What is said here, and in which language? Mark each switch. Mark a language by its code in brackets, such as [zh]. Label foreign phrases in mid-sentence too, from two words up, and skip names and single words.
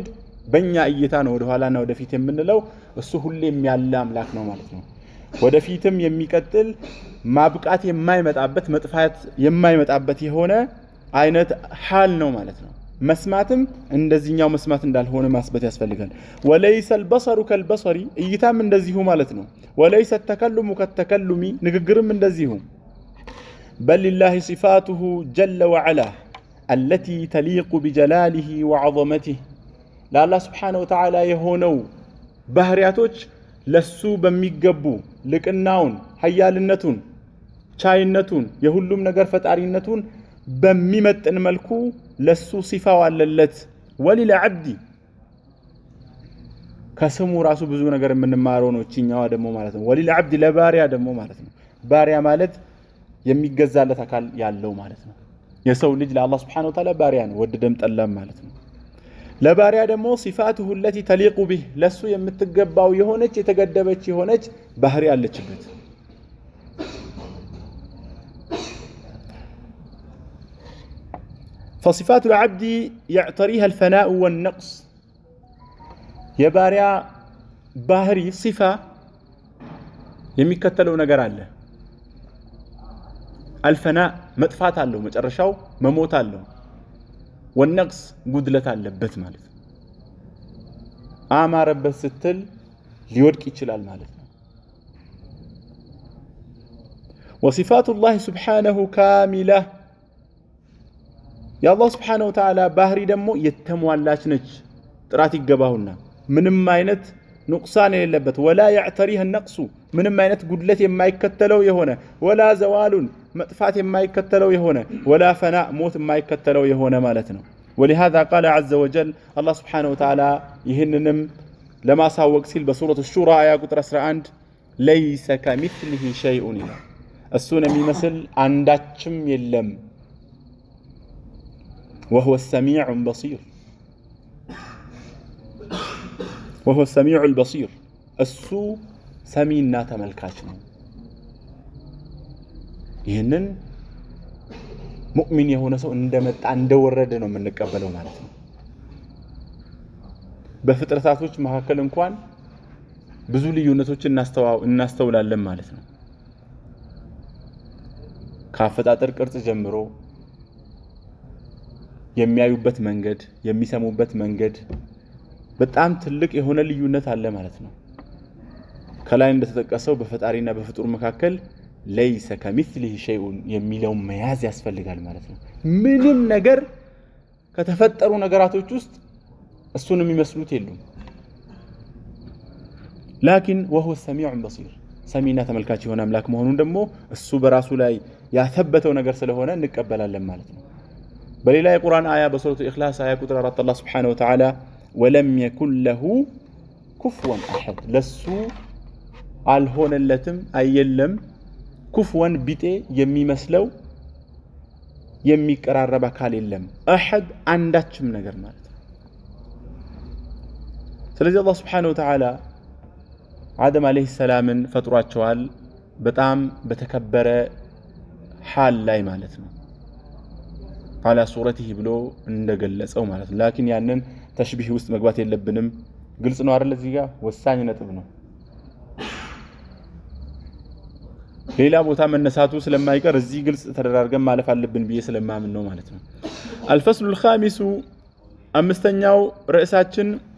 [am] በእኛ እይታ ነው ወደ ኋላና ወደፊት የምንለው እሱ ሁሌም ያለ አምላክ ነው ማለት ነው ወደፊትም የሚቀጥል ማብቃት የማይመጣበት መጥፋት የማይመጣበት የሆነ አይነት ሐል ነው ማለት ነው መስማትም እንደዚህኛው መስማት እንዳልሆነ ማስበት ያስፈልጋል [ar] وليس البصر كالبصر [am] እይታም እንደዚሁ ማለት ነው [ar] وليس التكلم كالتكلم [am] ንግግርም እንደዚሁ [ar] بل لله صفاته جل وعلا التي تليق بجلاله وعظمته [am] ለአላህ [ar] سبحانه وتعالى [am] የሆነው ባህሪያቶች ለሱ በሚገቡ ልቅናውን ኃያልነቱን ቻይነቱን የሁሉም ነገር ፈጣሪነቱን በሚመጥን መልኩ ለሱ ሲፋው አለለት ወሊልዓብዲ ከስሙ ራሱ ብዙ ነገር የምንማረው ነው እቺኛዋ ደግሞ ማለት ነው ወሊልዓብዲ ለባሪያ ደግሞ ማለት ነው ባሪያ ማለት የሚገዛለት አካል ያለው ማለት ነው የሰው ልጅ ለአላህ [ar] سبحانه وتعالى [am] ባሪያ ነው ወደደም ጠላም ማለት ነው ለባሪያ ደግሞ [ar] صفاته التي تليق به [am] ለሱ የምትገባው የሆነች የተገደበች የሆነች ባህሪ አለችበት [ar] فصفات العبد يعتريها الفناء والنقص [am] የባሪያ ባህሪ صفة የሚከተለው ነገር አለ الفناء መጥፋት አለው መጨረሻው መሞት አለው والنقص ጉድለት አለበት ማለት ነው አማረበት ስትል ሊወድቅ ይችላል ማለት ነው [ar] وصفات الله سبحانه كاملة يا الله سبحانه وتعالى [am] ባህሪ ደግሞ የተሟላች ነች ጥራት ይገባውና ምንም አይነት نقصان የሌለበት [ar] ولا يعتريها [am] النقص ምንም አይነት ጉድለት የማይከተለው የሆነ [ar] ولا زوال [am] መጥፋት የማይከተለው የሆነ [ar] ولا فناء [am] ሞት የማይከተለው የሆነ ማለት ነው [ar] ولهذا قال عز وجل الله سبحانه وتعالى [am] ይህንንም ለማሳወቅ ሲል በሱረቱ ሹራ አያ ቁጥር 11 [ar] ليس كمثله شيء [am] እሱን የሚመስል አንዳችም የለም [ar] وهو السميع البصير وهو السميع البصير [am] እሱ ሰሚና ተመልካች ነው ይህንን ሙእሚን የሆነ ሰው እንደመጣ እንደወረደ ነው የምንቀበለው ማለት ነው በፍጥረታቶች መካከል እንኳን ብዙ ልዩነቶችን እናስተውላለን ማለት ነው ካፈጣጠር ቅርጽ ጀምሮ የሚያዩበት መንገድ የሚሰሙበት መንገድ በጣም ትልቅ የሆነ ልዩነት አለ ማለት ነው ከላይ እንደተጠቀሰው በፈጣሪና በፍጡር መካከል [ar] ليس كمثله شيء [am] የሚለው መያዝ ያስፈልጋል ማለት ነው ምንም ነገር ከተፈጠሩ ነገራቶች ውስጥ እሱን የሚመስሉት የሉም [ar] لكن وهو السميع البصير [am] ሰሚና ተመልካች የሆነ አምላክ መሆኑን ደግሞ እሱ በራሱ ላይ ያተበተው ነገር ስለሆነ እንቀበላለን ማለት ነው በሌላ የቁርአን አያ በሱረቱ ኢኽላስ አያ ቁጥር 4 አላህ [ar] سبحانه وتعالى ولم يكن له كفوا احد [am] ለሱ አልሆነለትም አይየለም ኩፍወን ቢጤ የሚመስለው የሚቀራረብ አካል የለም አሐድ አንዳችም ነገር ማለት ነው ስለዚህ አላህ [ar] سبحانه وتعالى [am] አደም [ar] عليه السلام [am] ፈጥሯቸዋል በጣም በተከበረ ሐል ላይ ማለት ነው [ar] على صورته [am] ብሎ እንደገለጸው ማለት ነው ላኪን ያንን ተሽቢህ ውስጥ መግባት የለብንም ግልጽ ነው አይደል እዚህ ጋር ወሳኝ ነጥብ ነው ሌላ ቦታ መነሳቱ ስለማይቀር እዚህ ግልጽ ተደራርገን ማለፍ አለብን ብዬ ስለማምን ነው ማለት ነው [ar] الفصل الخامس [am] አምስተኛው ርዕሳችን